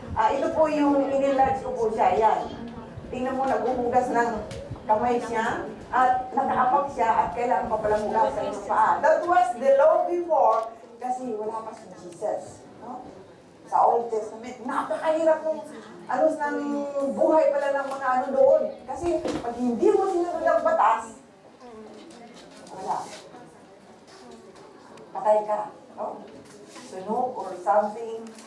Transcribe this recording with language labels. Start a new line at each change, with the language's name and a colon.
Filipino: Ito po yung inilarge ko po siya. Yan. Tingnan mo, naghuhugas ng kamay siya at nakaapak siya at kailangan pa palang hugasan ng paa.
English: That was the law before
Filipino: kasi wala pa si Jesus.
English: No?
Filipino: Sa Old Testament, napakahirap ng ng buhay pala ng mga doon. Kasi pag hindi mo sinunod ang batas, wala. Patay ka. No? Sunog
English: or something.